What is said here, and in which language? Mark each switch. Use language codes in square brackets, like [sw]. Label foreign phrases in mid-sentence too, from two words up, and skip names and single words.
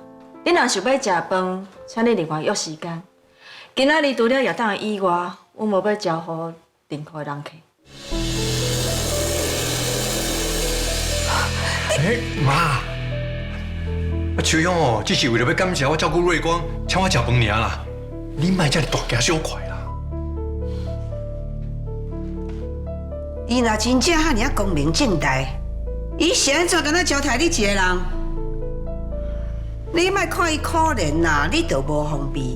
[nan] 你若想要食饭，请你另外约时间。今仔日除了夜档以外，我无要招呼任何人客。妈，啊秋勇哦，只是为了要感谢我照顾瑞光，请我食饭尔啦。你莫遮尔大惊小怪啦。伊若真正遐尔光明正大，伊是安怎敢若招待你一个人？你莫看伊可怜啦，你就无方便。